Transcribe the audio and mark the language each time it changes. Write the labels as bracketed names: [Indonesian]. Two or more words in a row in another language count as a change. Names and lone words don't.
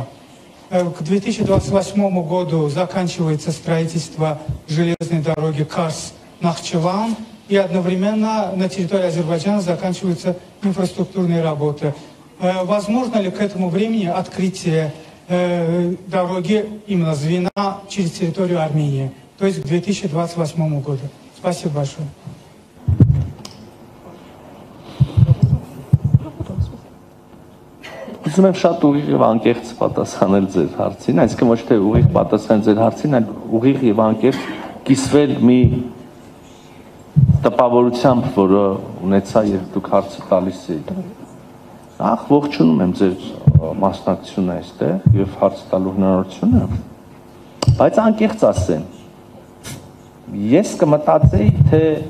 [Russian] К 2028 году заканчивается строительство железной дороги Карс-Нахчеван, и одновременно на территории Азербайджана заканчиваются инфраструктурные работы. Возможно ли к этому времени открытие дороги именно звена через территорию Армении, то есть к 2028 году? Спасибо большое. [Armenian] Ուզում եմ շատ ուղիղ եւ անկեղծ պատասխանել ձեր հարցին, այսինքն ոչ թե ուղիղ պատասխան ձեր հարցին, այլ ուղիղ եւ անկեղծ կիսվել մի տպավորությամբ, որը ունեցա եւ դուք հարցը տալիս եք։ Ախ, ողջունում եմ ձեր մասնակցությունը այստեղ եւ հարց տալու հնարավորությունը, բայց անկեղծ ասեմ, ես կմտածեի, թե